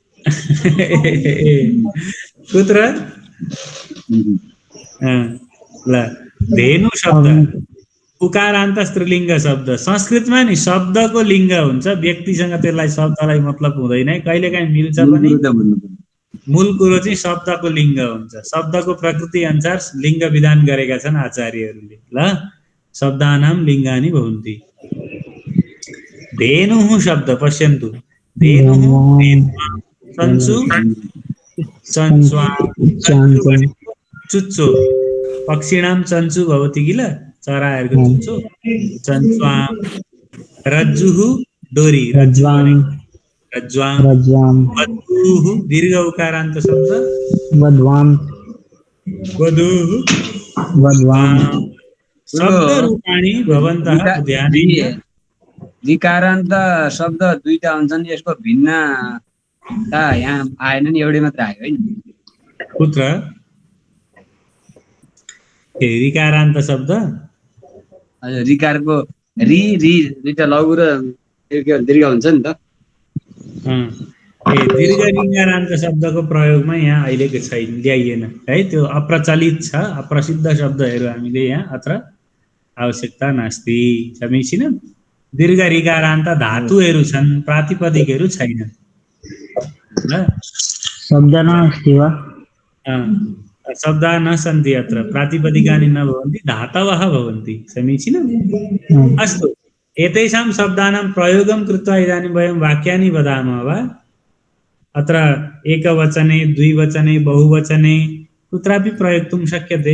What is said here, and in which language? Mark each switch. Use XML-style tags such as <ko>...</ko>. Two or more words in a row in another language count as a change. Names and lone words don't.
<ne>पुत्र ल धेनु शब्द उकारान्त स्त्रीलिङ्ग शब्द संस्कृतमा नि शब्दको लिङ्ग हुन्छ, व्यक्तिसँग त्यसलाई शब्दलाई मतलब हुँदैन, कहिलेकाहीँ मिल्छ पनि। मूल कुरो चाहिँ शब्दको लिङ्ग हुन्छ। शब्दको प्रकृति अनुसार लिङ्ग विधान गरेका छन् आचार्यहरूले ल।</ne> <sa>शब्दानां लिङ्गानि भवन्ति। धेनुः शब्द पश्यन्तु, धेनुः चन्चु चन्च्वा चुच्चो पक्षिणां चन्चु भवति किल,</sa> <ne>चराहरूको चुच्चो</ne> <sa>चन्च्वा। रज्जुः डोरी रज्ज्वां वधूः दीर्घ उकारान्त शब्द वध्वां शब्द रूपाणि भवन्तः ध्यानेन।</sa> <ne>विकारान्त शब्द दुईटा हुन्छन्, यसको भिन्नता यहाँ आएन नि, एउटै मात्र आयो है। पुत्र ऋकारान्त शब्द हजुर, रिकारको रि रि दुईटा लघु र दीर्घ हुन्छ नि त। दीर्घ ऋकारान्त शब्दको प्रयोगमा यहाँ अहिलेको छैन, ल्याइएन है। त्यो अप्रचलित छ, अप्रसिद्ध शब्दहरू हामीले यहाँ</ne> <sa>अत्र आवश्यकता नास्ति।</sa> <ne>समीचीनं। दीर्घ ऋकारान्त धातुहरू छन्, प्रातिपदिकहरू छैनन् ल।</ne> <sa>शब्द नास्ति वा? शब्दा न सन्ति अत्र, प्रातिपदिकानि न भवन्ति, धातवः भवन्ति। समीचीनम्। अस्तु, एतेषां शब्दानां प्रयोगं कृत्वा इदानीं वयं वाक्यानि वदामः वा? अत्र एकवचने द्विवचने बहुवचने कुत्रापि प्रयोक्तुं शक्यते।</sa>